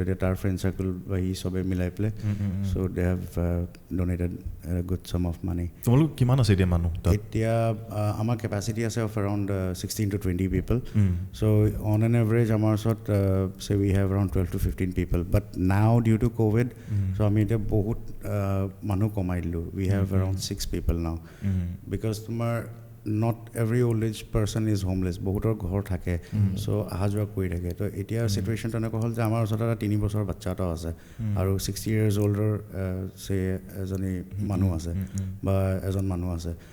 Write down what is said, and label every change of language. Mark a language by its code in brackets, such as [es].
[as] তেতিয়া তাৰ friend circle বা সি চবে মিলাই পেলাই [en] So' they have donated good sum of money. [as] তোমালোক কিমান আছে এতিয়া মানুহ? [en] এতিয়া আমাৰ কেপাচিটি আছে of around 16 to 20 people. So' on an average [as] আমাৰ ওচৰত [en] Say we have around 12 to 15 people. But now due to COVID so' [as] আমি এতিয়া বহুত মানুহ কমাই দিলোঁ. [en] we have around 6 people now, because [as] তোমাৰ [en] Not every old age person is homeless. [as] বহুতৰ ঘৰ থাকে, চ' অহা যোৱা কৰি থাকে. তো এতিয়া চিটুৱেশ্যন তেনেকুৱা হ'ল যে আমাৰ ওচৰত এটা 3 বছৰৰ বাচ্চা এটাও আছে, আৰু [en] 60 years older [as] এজনী মানুহ আছে বা এজন মানুহ আছে.